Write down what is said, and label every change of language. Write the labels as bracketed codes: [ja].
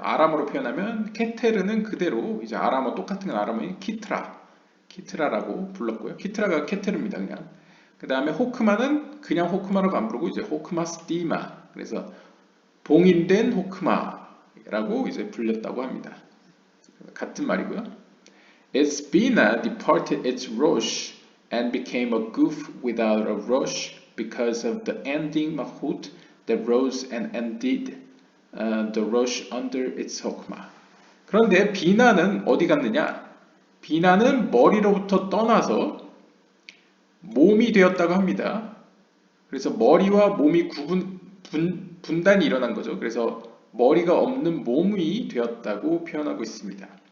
[ko] 아람어로 표현하면 케테르는 그대로 이제 아람어 똑같은 아람어인 키트라라고 불렀고요. 키트라가 케테르입니다, 그냥. 그 다음에 호크마는 그냥 호크마라고 안 부르고 이제 호크마 스티마. 그래서 봉인된 호크마라고 이제 불렸다고 합니다. 같은 말이고요. [en] Its Bina departed its Rosh and became a goof without a Rosh because of the ending Mahut that rose and ended the Rosh under its Hokma. [ko] 그런데 비나는 어디 갔느냐? 비나는 머리로부터 떠나서 몸이 되었다고 합니다. 그래서 머리와 몸이 분단이 일어난 거죠. 그래서 머리가 없는 몸이 되었다고 표현하고 있습니다.